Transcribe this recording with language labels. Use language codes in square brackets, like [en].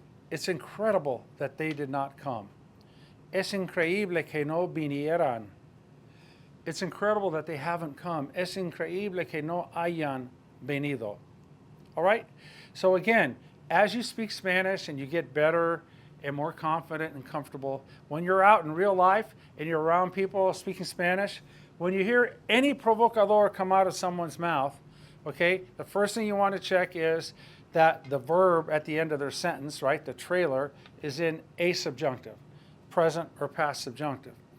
[en] It's incredible that they did not come. [es] Es increíble que no vinieran. [en] It's incredible that they haven't come. [es] Es increíble que no hayan venido. [en] All right? So again, as you speak Spanish and you get better and more confident and comfortable, when you're out in real life and you're around people speaking Spanish, when you hear any provocador come out of someone's mouth, okay, the first thing you want to check is that the verb at the end of their sentence, right, the trailer, is in a subjunctive, present or past subjunctive.